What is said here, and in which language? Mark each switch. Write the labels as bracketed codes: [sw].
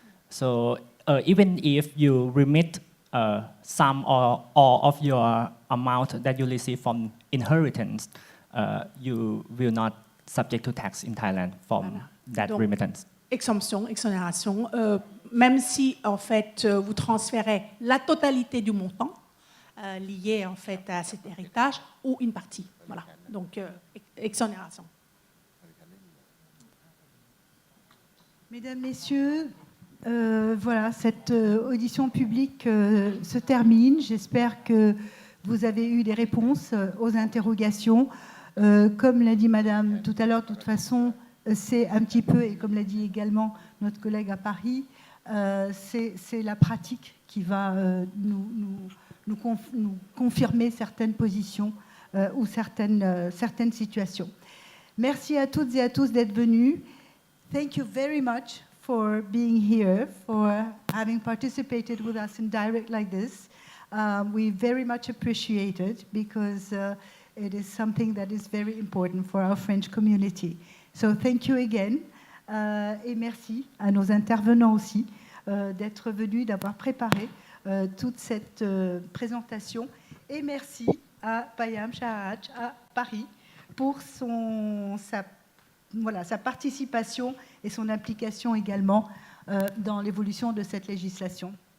[en] So even if you remit some or all of your amount that you receive from inheritance, you will not subject to tax in Thailand from that [fr] Donc, [en] remittance. [fr] Exemption, exonération, même si en fait vous transférez la totalité du montant lié en fait à cet héritage ou une partie. Voilà. Donc exonération. Mesdames, Messieurs, voilà, cette audition publique se termine. J'espère que vous avez eu des réponses aux interrogations. Comme l'a dit Madame tout à l'heure, de toute façon, c'est un petit peu, et comme l'a dit également notre collègue à Paris, c'est la pratique qui va nous confirmer certaines positions ou certaines situations. Merci à toutes et à tous d'être venus. [en] Thank you very much for being here, for having participated with us in direct like this. We very much appreciate it because it is something that is very important for our French community. So thank you again. [fr] Et merci à nos intervenants aussi d'être venus, d'avoir préparé toute cette présentation. Et merci à Payam Shahaj à Paris pour sa participation et son implication également dans l'évolution de cette législation.